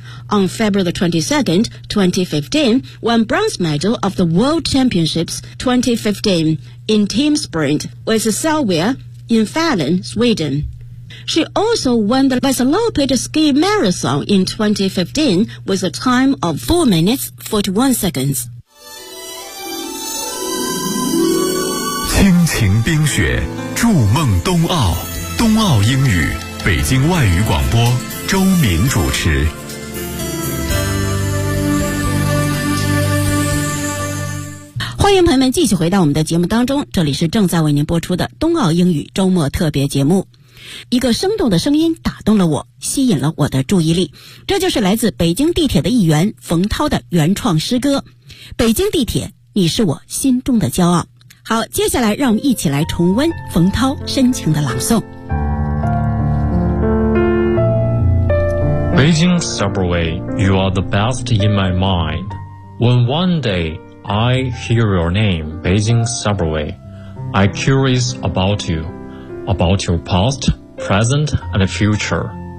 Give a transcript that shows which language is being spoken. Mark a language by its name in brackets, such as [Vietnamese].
[English] On February 22, 2015, won bronze medal of the World Championships 2015 in team sprint with Selvia in Falun, Sweden. She also won the Vasaloppidus Ski Marathon in 2015 with a time of 4 minutes 41 seconds. [Chinese] 亲情冰雪，筑梦冬奥，冬奥英语，北京外语广播，周敏主持。欢迎朋友们继续回到我们的节目当中，这里是正在为您播出的冬奥英语周末特别节目。一个生动的声音打动了我，吸引了我的注意力，这就是来自北京地铁的一员冯涛的原创诗歌。北京地铁，你是我心中的骄傲。好，接下来让我们一起来重温冯涛深情的朗诵。 [English] 北京 Subway, you are the best in my mind. When one day I hear your name, Beijing Subway, I curious about youabout your past, present, and future.